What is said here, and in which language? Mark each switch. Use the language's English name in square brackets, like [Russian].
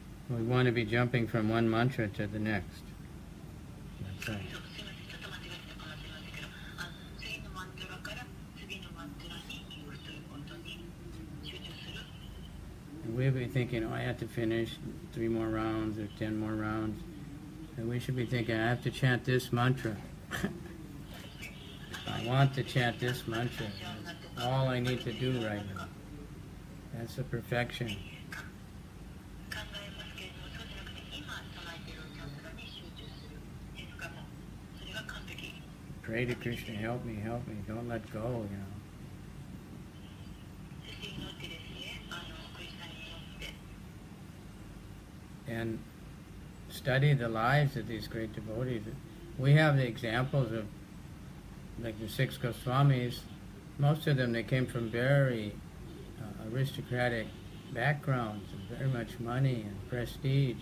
[English] We want to be jumping from one mantra to the next. That's [Japanese] そう [English] right. [Japanese] すみません、ちょっと間違ってたかもしれませんけど、次のマントラから次のマントラに行くということに集中する。 [English] And we'll be thinking, I have to finish 3 more rounds or 10 more rounds. And we should be thinking, I have to chant this mantra. I want to chant this mantra. That's all I need to do right now. That's the perfection. [Japanese] 考えますけれども、そうじゃなくて今唱えているチャントラに集中するですから、それが完璧。 [English] Pray to Krishna, help me, don't let go, [Japanese] そして祈ってですね、クリスナに祈って。 [English] And study the lives of these great devotees. We have the examples of, like the 6 Goswamis. Most of them, they came from very aristocratic backgrounds and very much money and prestige.